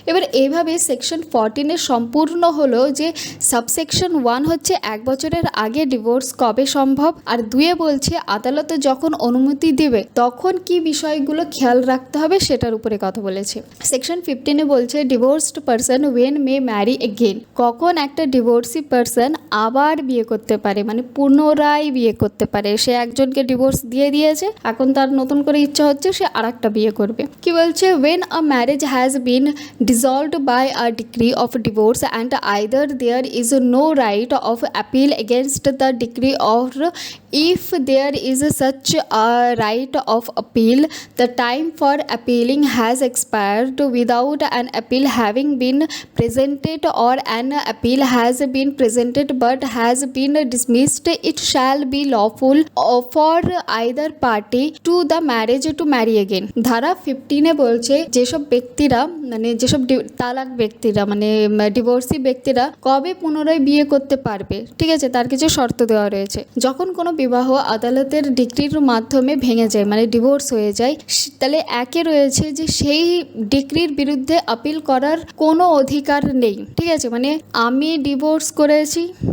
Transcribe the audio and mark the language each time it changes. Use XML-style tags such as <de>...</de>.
<bn>এবার এইভাবে সেকশন 14 সম্পূর্ণ হলো যে সাবসেকশন 1 হচ্ছে 1 বছরের আগে ডিভোর্স কবে সম্ভব, আর 2 বলছে আদালতে যখন অনুমতি দেবে তখন কি বিষয়গুলো খেয়াল রাখতে হবে সেটার উপরে কথা বলেছে। সেকশন 15 বলছে divorced person when May Mary again, কখন একটা ডিভোর্সি পারসন আবার বিয়ে করতে পারে, মানে পুনরায় বিয়ে করতে পারে। সে একজনকে ডিভোর্স দিয়ে দিয়েছে, এখন তার নতুন করে ইচ্ছা হচ্ছে সে আরেকটা বিয়ে করবে। কি বলছে,</bn> <en>when a marriage has been dissolved by a decree of divorce and either there is no right of appeal against the decree, or if there is such a right of appeal, the time for appealing has expired without an appeal having been presented, or an appeal has been presented but has been dismissed, it shall be lawful for either party to the marriage to marry again।</en> <bn>ধারা 15 বলছে যেসব ব্যক্তিরা মানে যেসব তালাক ব্যক্তিরা মানে divorcee ব্যক্তিরা কবে পুনরায় বিয়ে করতে পারবে, ঠিক আছে, তার কিছু শর্ত দেওয়া রয়েছে। যখন কোনো বিবাহ আদালতের ডিক্রির মাধ্যমে ভেঙে যায় মানে ডিভোর্স হয়ে যায়, তাহলে একে রয়েছে যে সেই ডিক্রির বিরুদ্ধে আপিল করার কোনো অধিকার নেই, ঠিক আছে, মানে আমি ডিভোর্স করেছি,</bn>